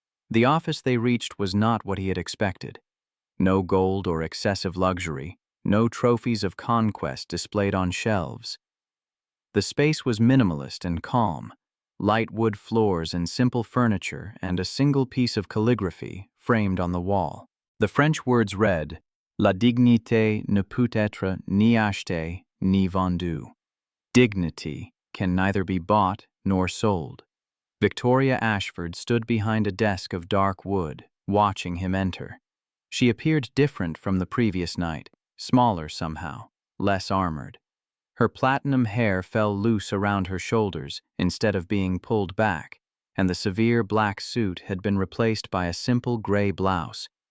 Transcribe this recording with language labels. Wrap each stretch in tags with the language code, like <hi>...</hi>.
<en>The office they reached was not what he had expected. No gold or excessive luxury, no trophies of conquest displayed on shelves. The space was minimalist and calm, light wood floors and simple furniture and a single piece of calligraphy framed on the wall. The French words read,</en> <fr>"La dignité ne peut être ni achetée ni vendue."</fr> <en>Dignity can neither be bought nor sold. Victoria Ashford stood behind a desk of dark wood, watching him enter. She appeared different from the previous night, smaller somehow, less armored. Her platinum hair fell loose around her shoulders instead of being pulled back, and the severe black suit had been replaced by a simple gray blouse.</en>